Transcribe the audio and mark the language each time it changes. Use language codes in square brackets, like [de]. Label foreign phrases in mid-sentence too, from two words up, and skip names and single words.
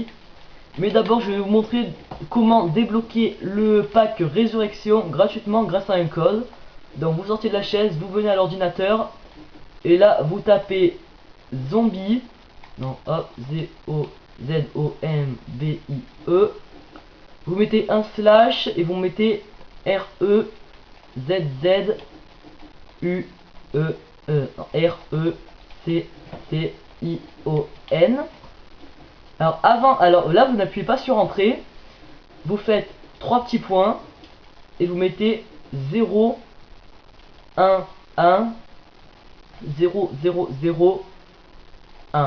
[fr] Mais d'abord je vais vous montrer comment débloquer le pack Résurrection gratuitement grâce à un code. Donc vous sortez de la chaise, vous venez à l'ordinateur et là vous tapez zombie. Non, hop, Z-O-M-B-I-E. Vous mettez un slash et vous mettez R-E-Z-Z-U-E-E. R-E-C-C-I-O-N. Alors là, vous n'appuyez pas sur entrée. Vous faites 3 petits points et vous mettez 0, 1, 1, 0, 0, 0, 1.